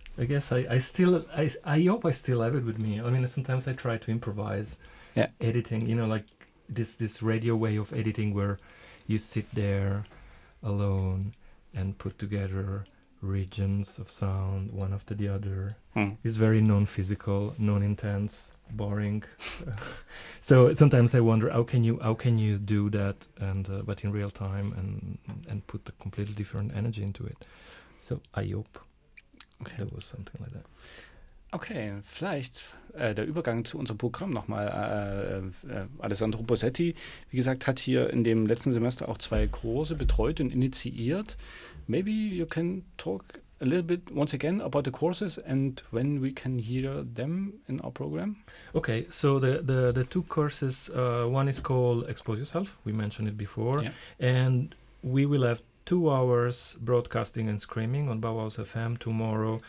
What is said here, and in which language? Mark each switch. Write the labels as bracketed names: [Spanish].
[English] I guess I hope I still have it with me. I mean, sometimes I try to improvise editing, you know, like this radio way of editing where you sit there alone and put together regions of sound one after the other. It's very non-physical, non-intense, boring. So sometimes I wonder how can you do that but in real time and put a completely different energy into it. So I hope. Okay. There was something like that. [German] Okay, vielleicht der Übergang zu unserem Programm nochmal. Alessandro Bosetti, wie gesagt, hat hier in dem letzten Semester auch zwei Kurse betreut und initiiert. [English] Maybe you can talk a little bit once again about the courses and when we can hear them in our program. Okay, so the two courses, one is called Expose Yourself, we mentioned it before, and we will have 2 hours broadcasting and screaming on Bauhaus FM tomorrow.